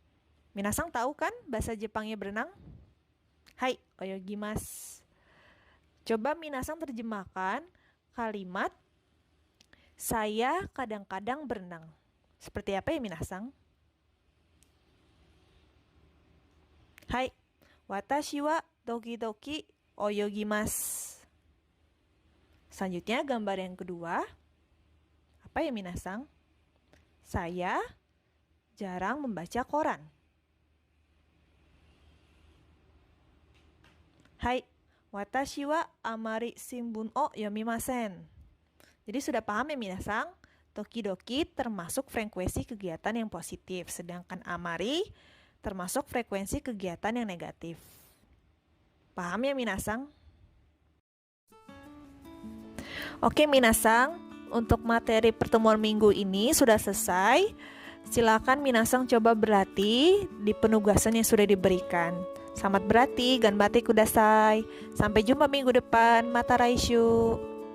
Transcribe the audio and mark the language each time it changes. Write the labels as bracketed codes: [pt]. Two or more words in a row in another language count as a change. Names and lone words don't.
[id] Minasang tahu kan bahasa Jepangnya berenang? [ja] はい、泳ぎます. [id] Coba minasang terjemahkan kalimat saya kadang-kadang berenang. Seperti apa ya minasang? [ja] Hai, 私は時々泳ぎます. [id] Selanjutnya gambar yang kedua. Apa ya minasang? Saya jarang membaca koran. [ja] Hai, 私はあまり新聞を読みません. [id] Jadi sudah paham ya minasang? Toki-doki termasuk frekuensi kegiatan yang positif, sedangkan amari termasuk frekuensi kegiatan yang negatif. Paham ya minasang? Oke minasang, untuk materi pertemuan minggu ini sudah selesai. Silakan minasang coba berlatih di penugasan yang sudah diberikan. Selamat berlatih, [ja] 頑張ってください. [id] Sampai jumpa minggu depan. [ja] また来週.